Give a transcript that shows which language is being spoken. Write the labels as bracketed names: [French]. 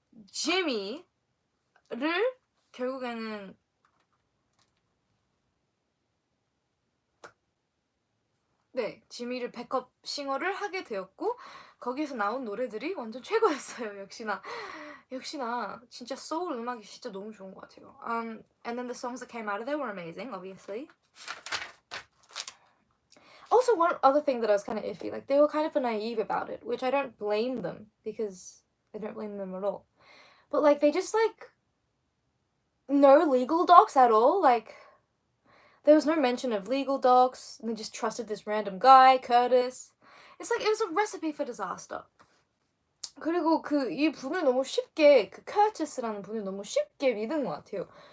[Korean] 지미를 결국에는 지미를 백업 싱어를 하게 되었고 거기에서 나온 노래들이 완전 최고였어요. 역시나 진짜 소울 음악이 진짜 너무 좋은 것 같아요. [English] And then the songs that came out of there were amazing, obviously. Also, one other thing that I was kind of iffy, like they were kind of naive about it, which I don't blame them because I don't blame them at all. But like they just like no legal docs at all. Like there was no mention of legal docs. And they just trusted this random guy, Curtis. It's like it was a recipe for disaster. [Korean] 그리고 이 분을 너무 쉽게 커티스라는 분을 너무 쉽게 믿은 것 같아요.